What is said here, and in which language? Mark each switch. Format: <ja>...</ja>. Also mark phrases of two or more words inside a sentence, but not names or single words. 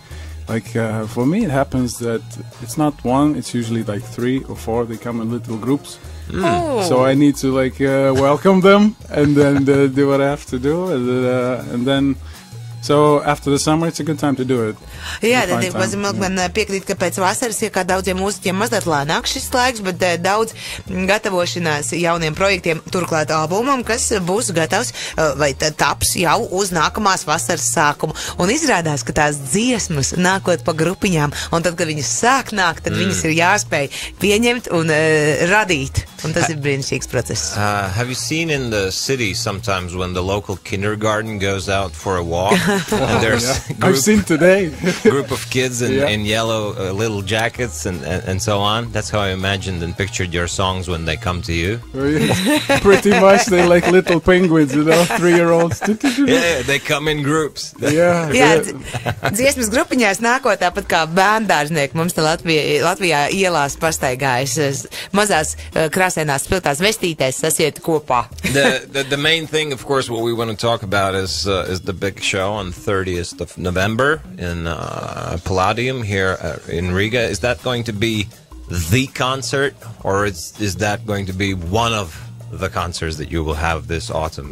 <en>Like for me, it happens that it's not one; it's usually like 3 or 4. They come in little groups. So I need to welcome them and then do what I have to do, and then so after the summer it's a good time to do it.</en> <lv>Jā, Daddy Was A Milkman piekrīt, ka pēc vasaras, kā daudziem mūziķiem mazliet lēnāk šis laiks, bet daudz gatavošanās jauniem projektiem, turklāt albumam, kas būs gatavs vai taps jau uz nākamās vasaras sākumu. Un izrādās, ka tās dziesmas nākot pa grupiņām, un tad, kad viņas sāk nākt, tad viņas ir jāspēj pieņemt un radīt. Un tas ir brīnišķīgs process.</lv> <en>Have you seen in the city sometimes when the local kindergarten goes out for a walk and there's I've seen today group of kids in yellow little jackets and so on? That's how I imagined and pictured your songs when they come to you. Pretty much, they like little penguins, 3-year-olds. Yeah, they come in groups.</en> <lv>Jā, dziesmas grupiņās nākot tāpat kā bērndārznieki. Mums te Latvijā ielās pastaigājas mazās krāsainās spiltās vestītēs sasieti kopā.</lv> <en>The main thing, of course, what we want to talk about is the big show on 30th of November in Palladium here in Riga. Is that going to be the concert, or is that going to be one of the concerts that you will have this autumn?</en>